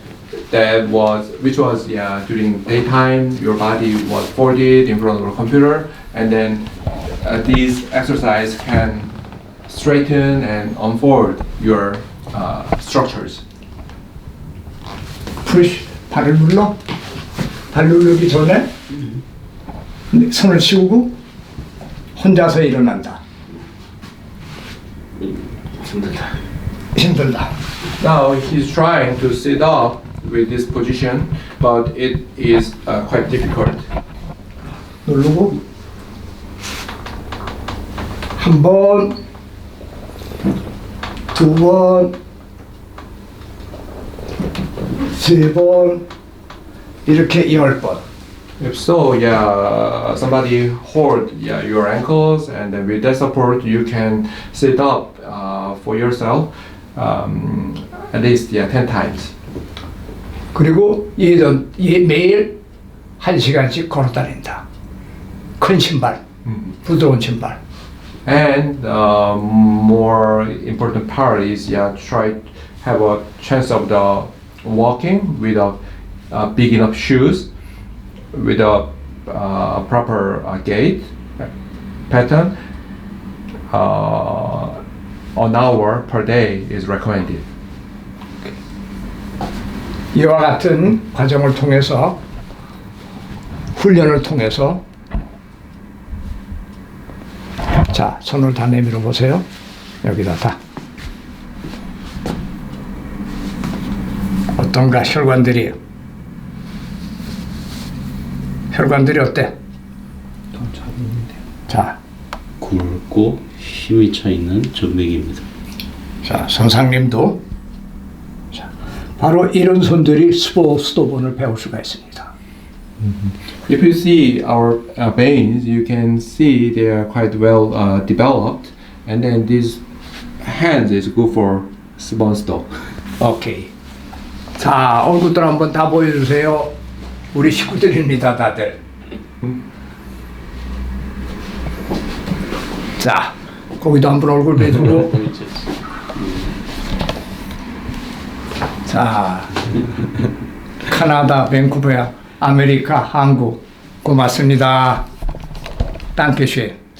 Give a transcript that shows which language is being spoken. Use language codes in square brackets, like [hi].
[en] Which was during daytime your body was folded in front of the computer, and then these exercise can straighten and unfold your structures. [ko] 푸시 발을 눌러. 발 누르기 전에 손을 씌우고 혼자서 일어난다. 힘들다. 힘들다. [en] Now he's trying to sit up with this position, but it is quite difficult. [ko] 누르고 한 번, 두 번, 세 번, 이렇게 10번. [en] If so, somebody hold your ankles, and then with that support, you can sit up for yourself at least 10 times. [ko] 그리고 매일 1시간씩 걸어 다닌다. 큰 신발, 부드러운 신발. [en] And more important part is try have a chance of the walking with big enough shoes, with a proper gait pattern. An hour per day is recommended. [ko] 이와 같은 과정을 통해서 훈련을 통해서 자, 손을 다 내밀어 보세요. 여기다 다. 어떤가 혈관들이 어때? 자, 굵고 힘이 차 있는 정맥입니다. 자, 선상님도 자, 바로 이런 손들이 스토본을 배울 수가 있습니다. [en] If you see our veins, you can see they are quite well developed, and then these hands is good for 스본스도. 오케이. [ko] 자, 얼굴들 한번 다 보여주세요. 우리 식구들입니다, 다들. 자, 거기도 한번 얼굴 내주고. 자, 캐나다, 밴쿠버야, 아메리카, 한국. 고맙습니다. 땅케쉐.